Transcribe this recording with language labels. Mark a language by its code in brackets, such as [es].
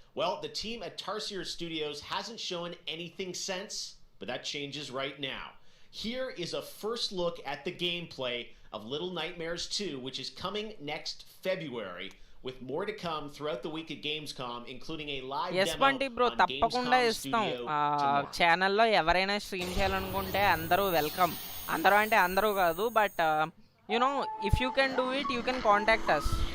[en] Well, the team at Tarsier Studios hasn't shown anything since, but that changes right now. Here is a first look at the gameplay of Little Nightmares 2, which is coming next February, with more to come throughout the week at Gamescom, including a live demo on [te] తప్పకుండా ఇస్తాం. ఛానల్లో ఎవరైనా stream చేయాలనుకుంటే అందరూ welcome. అందరూ అంటే అందరూ కాదు, [en] But you know, if you can do it, you can contact us.